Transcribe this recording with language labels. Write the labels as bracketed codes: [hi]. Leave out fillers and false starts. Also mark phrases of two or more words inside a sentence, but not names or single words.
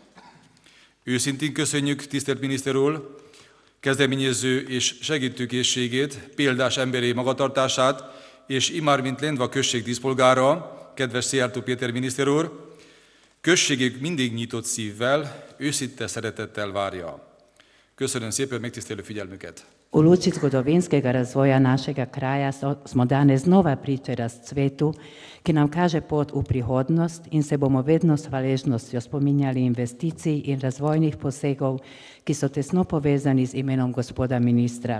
[hu] Őszintén köszönjük, tisztelt miniszter úr, kezdeményező és segítőkészségét, példás emberi magatartását, és immár mint Lendva község díszpolgára, kedves Szijjártó Péter miniszter úr, községük mindig nyitott szívvel, őszinte szeretettel várja. Köszönöm szépen megtisztelő figyelmüket! [sl] U luči zgodovinskega razvoja našega kraja smo danes znova priče razcvetu, ki nam kaže pot v prihodnost in se bomo vedno s hvaležnostjo spominjali investicij in razvojnih posegov, ki so tesno povezani z imenom gospoda ministra.